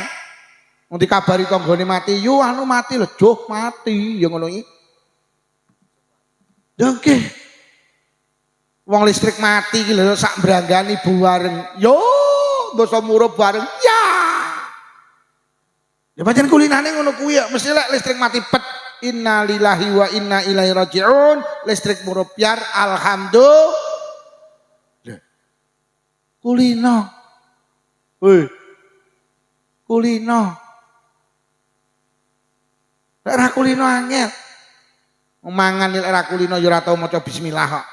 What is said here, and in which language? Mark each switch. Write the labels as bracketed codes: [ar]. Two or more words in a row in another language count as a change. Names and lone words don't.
[jv] Wong dikabari tanggane mati, yo anu mati lho, joh mati, ya ngono iki. Oke. Wong listrik mati iki lho sak branggani bareng. Yo, basa murup bareng. Ya. Ya pancen kulinane ngono kuwi ya, mesti lek listrik mati pet. [ar] إنا لله وإنا إليه راجعون. [jv] Listrik murupiar alhamdulillah. Kulino. Woi. Kulino. Lek ra kulino angel. Mangan lek ra kulino ya ora tau maca bismillah kok.